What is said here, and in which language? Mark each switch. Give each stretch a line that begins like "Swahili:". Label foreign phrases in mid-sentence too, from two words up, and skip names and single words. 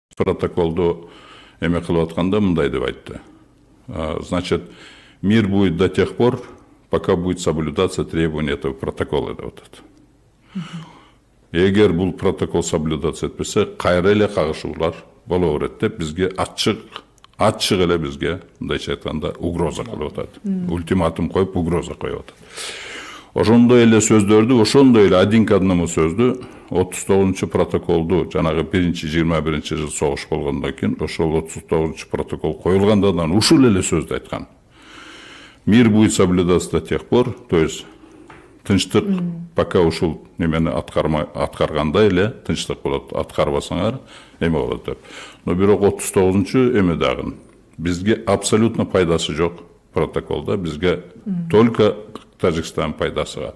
Kyrgyz: протоколду эме кылып атканда мындай деп айтты.
Russian: Значит, мир будет до тех пор, пока будет соблюдаться требования этого протокола
Kyrgyz: деп атат. Эгер бул протокол соблюдаться этпесе, кайра эле кагышуулар боло берет деп бизге ачык эле бизге мындайча айтканда угроза кылып атат. Ультиматум коюп угроза коюп атат. Ошондой эле сөздөрдү, ошондой эле
Russian: один к одному
Kyrgyz: сөздү 39 протоколду жанагы 1-21 жыл согуш болгондон кийин ошол 39 протокол коюлгандан ушул эле сөздү айткан.
Russian: Мир будет соблюдаться до тех пор, то есть
Kyrgyz: тынчтык пока ушул немени аткаргандай эле тынчтык болот, аткарбасаңар эме болот деп. Но бирок 39 эме дагы бизге абсолютно пайдасы жок протоколда, бизге только Тажикстан пайдасыга.